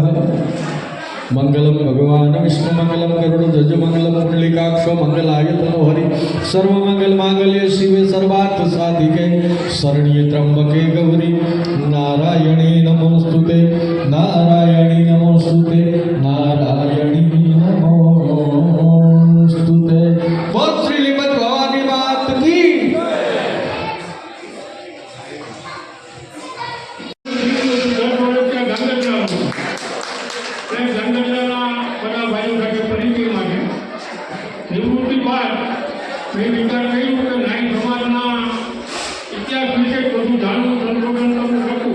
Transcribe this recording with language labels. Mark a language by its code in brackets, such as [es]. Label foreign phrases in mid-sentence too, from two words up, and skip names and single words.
[sa] मंगलम भगवान विष्णु मंगलम गरुड़ध्वज मंगलम पुंडलीकाक्षो मंगलाय तनोहरि सर्वमंगल मांगल्ये शिवे सर्वार्थ साधिके शरण्ये त्र्यंबके गौरी नारायणी नमोस्तुते नारायणी नमोस्तुते नारायणी नमोस्तुते। [hi] बोल श्रीमद् भवानी मात की। [gu] મેં વિચાર કર્યું કે નાઈ સમાજના ઇતિહાસ વિશે બધું જાણવું, સંશોધન લખું.